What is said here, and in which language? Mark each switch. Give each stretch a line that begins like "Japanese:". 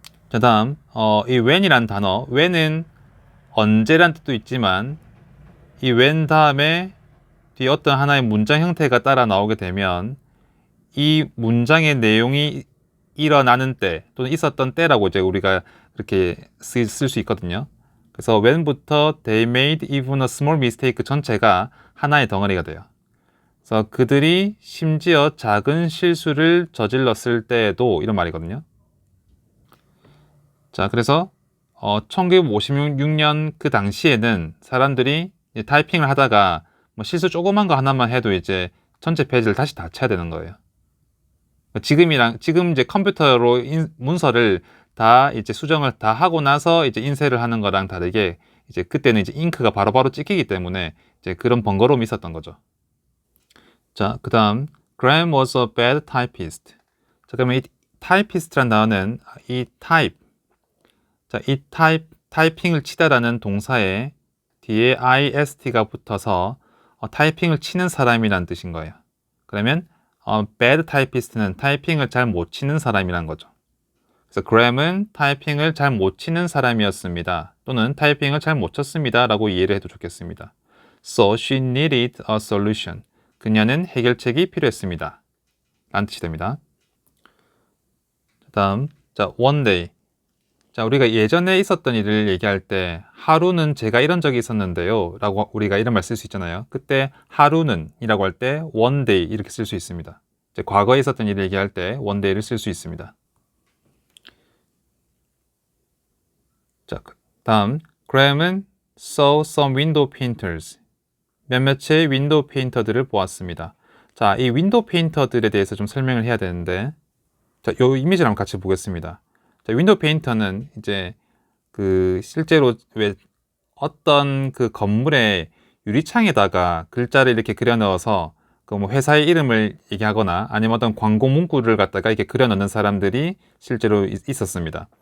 Korean: 자, 다음 이 when이라는 단어, when은 언제란 뜻도 있지만 이 when 다음에 뒤에 어떤 하나의 문장 형태가 따라 나오게 되면 이 문장의 내용이 일어나는 때 또는 있었던 때라고 이제 우리가 그렇게 쓸 수 있거든요. 그래서 when부터
English: they made even a small mistake
Korean: 전체가 하나의 덩어리가 돼요. 그래서 그들이 심지어 작은 실수를 저질렀을 때에도 이런 말이거든요. 자, 그래서 1956년 그 당시에는 사람들이 타이핑을 하다가 뭐 실수 조그만 거 하나만 해도 이제 전체 페이지를 다시 다 쳐야 되는 거예요. 지금 이제 컴퓨터로 문서를 다 이제 수정을 다 하고 나서 이제 인쇄를 하는 거랑 다르게 이제 그때는 이제 잉크가 바로바로 찍히기 때문에 이제 그런 번거로움이 있었던 거죠.
English: 자, 그 다음 Graham was a bad typist.
Korean: 자, 그러면 이 typist란 단어는 이 type, 자, 이 타이핑을 치다라는 동사에 뒤에 ist가 붙어서 타이핑을 치는 사람이라는 뜻인 거예요. 그러면
English: bad typist
Korean: 는 타이핑을 잘 못 치는 사람이란 거죠. 그래서 Graham은 타이핑을 잘 못 치는 사람이었습니다. 또는 타이핑을 잘 못 쳤습니다 라고 이해를 해도 좋겠습니다.
English: So she needed a solution.
Korean: 그녀는 해결책이 필요했습니다 라는 뜻이 됩니다. 다음, 자,
English: one day.
Korean: 자, 우리가 예전에 있었던 일을 얘기할 때 하루는 제가 이런 적이 있었는데요 라고 우리가 이런 말 쓸 수 있잖아요. 그때 하루는 이라고 할 때
English: one day
Korean: 이렇게 쓸 수 있습니다. 이제 과거에 있었던 일을 얘기할 때
English: one day
Korean: 를 쓸 수 있습니다. 자, 다음 Graham은
English: saw some window painters.
Korean: 몇몇의 윈도우 페인터들을 보았습니다. 자, 이 윈도우 페인터들에 대해서 좀 설명을 해야 되는데, 자, 요 이미지를 한번 같이 보겠습니다. 자, 윈도우 페인터는 이제 그 실제로 왜 어떤 그 건물의 유리창에다가 글자를 이렇게 그려 넣어서 그 뭐 회사의 이름을 얘기하거나 아니면 어떤 광고 문구를 갖다가 이렇게 그려 넣는 사람들이 실제로 있었습니다.